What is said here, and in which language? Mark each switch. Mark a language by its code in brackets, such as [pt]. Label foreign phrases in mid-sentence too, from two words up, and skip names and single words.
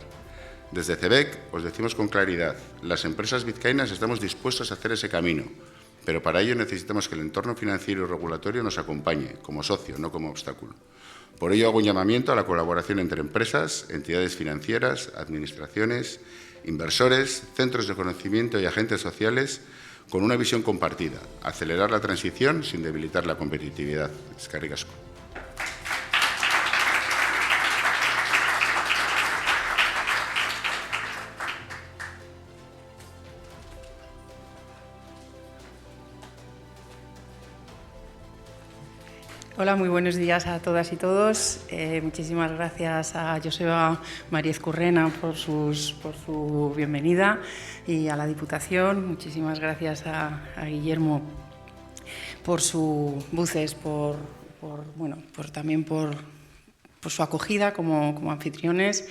[es] Desde CEBEC os decimos con claridad: las empresas vizcaínas estamos dispuestos a hacer ese camino, pero para ello necesitamos que el entorno financiero y regulatorio nos acompañe como socio, no como obstáculo. Por ello hago un llamamiento a la colaboración entre empresas, entidades financieras, administraciones, inversores, centros de conocimiento y agentes sociales, con una visión compartida: acelerar la transición sin debilitar la competitividad. [eu] Eskerrik asko. [es] Hola, muy buenos días a todas y todos. Muchísimas gracias a Joseba Mariez Currena por su bienvenida y a la Diputación. Muchísimas gracias a Guillermo por sus voces, también por su acogida como anfitriones.